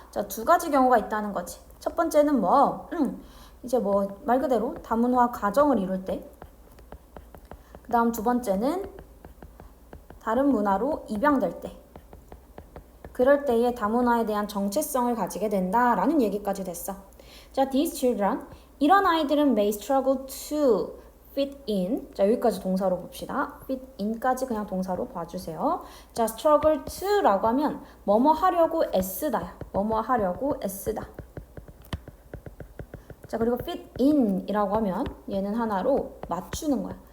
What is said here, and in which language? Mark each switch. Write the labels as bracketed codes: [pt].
[ko] 자, 두 가지 경우가 있다는 거지. 첫 번째는 이제 말 그대로 다문화 가정을 이룰 때. 그 다음 두 번째는 다른 문화로 입양될 때. 그럴 때에 다문화에 대한 정체성을 가지게 된다라는 얘기까지 됐어. [en] 자, these children, [ko] 이런 아이들은 [en] may struggle to fit in. [ko] 자, 여기까지 동사로 봅시다. fit in까지 그냥 동사로 봐주세요. 자, struggle to라고 하면 뭐뭐 하려고 애쓰다야. 뭐뭐 하려고 애쓰다. 자, 그리고 fit in이라고 하면 얘는 하나로 맞추는 거야.